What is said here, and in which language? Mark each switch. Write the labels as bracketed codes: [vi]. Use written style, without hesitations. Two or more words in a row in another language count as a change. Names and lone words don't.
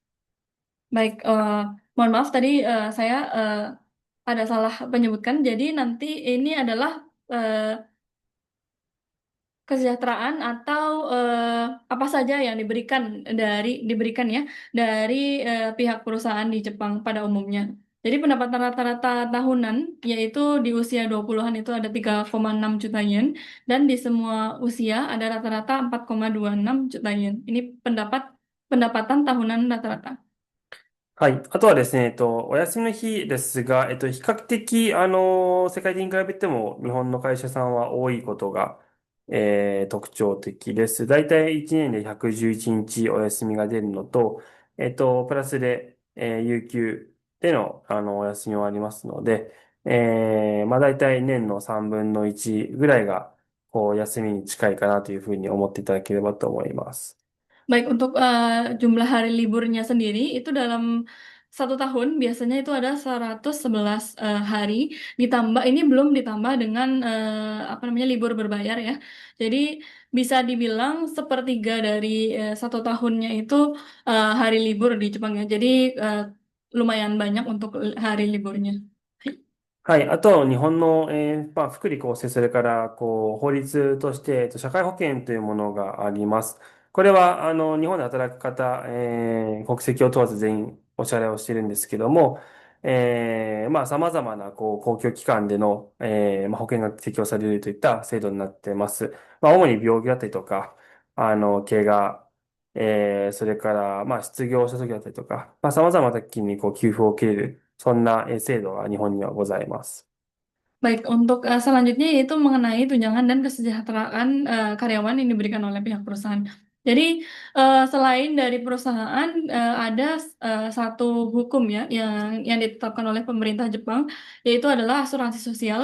[id] Baik, mohon maaf tadi saya ada salah menyebutkan. Jadi nanti ini adalah kesejahteraan atau apa saja yang diberikan ya dari pihak perusahaan di Jepang pada umumnya. Jadi pendapatan rata-rata tahunan yaitu di usia 20-an itu ada 3,6 juta yen dan di semua usia ada rata-rata 4,26 juta yen. Ini pendapatan tahunan rata-rata. [ja] はい。あとはですね、お休みの日ですが、比較的、世界的に比べても日本の会社さんは多いことが、特徴的です。だいたい1年で111日お休みが出るのと、プラスで、有給での、お休みもありますので、だいたい年の3分の1ぐらいが、休みに近いかなというふうに思っていただければと思います。 [id] Baik, untuk jumlah hari liburnya sendiri itu dalam satu tahun biasanya itu ada 111 hari ditambah ini belum ditambah dengan apa namanya libur berbayar ya. Jadi bisa dibilang sepertiga dari satu tahunnya itu hari libur di Jepang ya. Jadi eh, lumayan banyak untuk hari liburnya. [ja] はい。あと、日本の、福利厚生、それから、法律として、社会保険というものがあります。これは、日本で働く方、国籍を問わず全員お支払いをしているんですけども、様々な、公共機関での、保険が適用されるといった制度になっています。主に病気だったりとか、怪我、それから、失業した時だったりとか、様々な時に、給付を受けれる、そんな制度が日本にはございます。 [id] Baik, untuk selanjutnya yaitu mengenai tunjangan dan kesejahteraan karyawan yang diberikan oleh pihak perusahaan. Jadi selain dari perusahaan ada satu hukum ya yang ditetapkan oleh pemerintah Jepang yaitu adalah asuransi sosial.